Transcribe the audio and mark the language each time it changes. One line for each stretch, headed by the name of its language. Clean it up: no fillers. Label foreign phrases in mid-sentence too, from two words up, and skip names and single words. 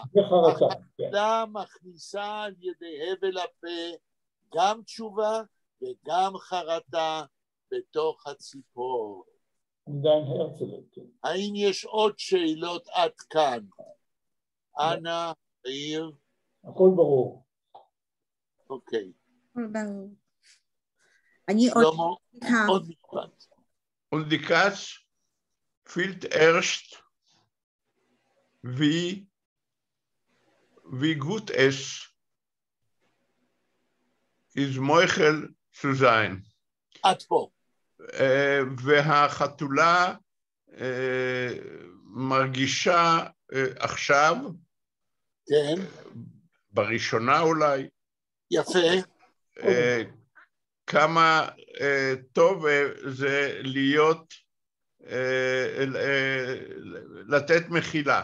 Hebrew: החתולה מכניסה על ידי הבל הפה גם תשובה וגם חרטה בתוך הציפור. האם יש עוד שאלות עד כאן? אנה, יאיר? הכל ברור. אוקיי. הכל ברור. שלמה, עוד משפט.
Yiddish: Und die Katz fühlt erst, wie gut es ist, Meuchel zu sein.
Hebrew: עד פה. והחתולה מרגישה עכשיו, כן. בראשונה אולי, יפה. כמה טוב זה להיות, לתת מחילה.